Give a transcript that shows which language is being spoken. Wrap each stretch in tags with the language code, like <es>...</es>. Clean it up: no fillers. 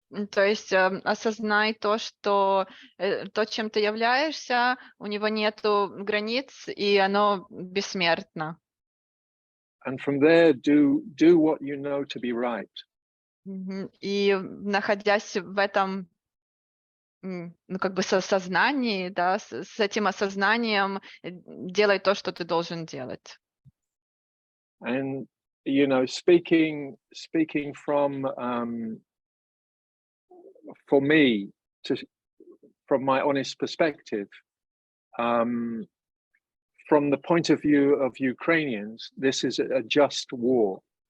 <ru>То есть осознай то, что то, чем ты являешься, у него нету границ, и оно бессмертно.</ru> <en>And from there, do what you know to be right.</en> <ru>И находясь в этом, ну, как бы сознании, да, с этим осознанием делай то, что ты должен делать.</ru> <en>And, you know, speaking from, for me, from my honest perspective, from the point of view of Ukrainians, this is a just war.</en>